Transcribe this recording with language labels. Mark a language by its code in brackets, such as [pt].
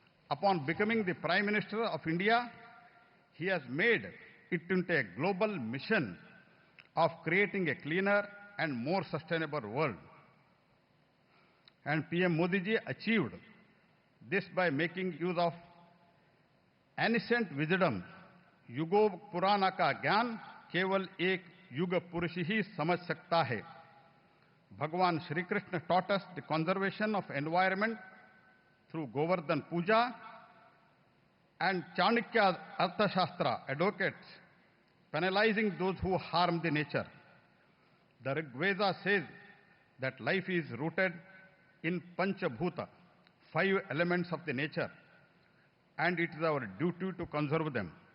[en] Upon becoming the Prime Minister of India, he has made it into a global mission of creating a cleaner and more sustainable world. And PM Modi ji achieved this by making use of ancient wisdom. [hi] युगो पुराना का ज्ञान केवल एक युग पुरुष ही समझ सकता है. [en] Bhagwan Shri Krishna taught us the conservation of environment through Govardhan Puja, and Chanakya Arthashastra advocates penalizing those who harm the nature. The Rig Veda says that life is rooted in Panchabhuta, 5 elements of the nature, and it is our duty to conserve them.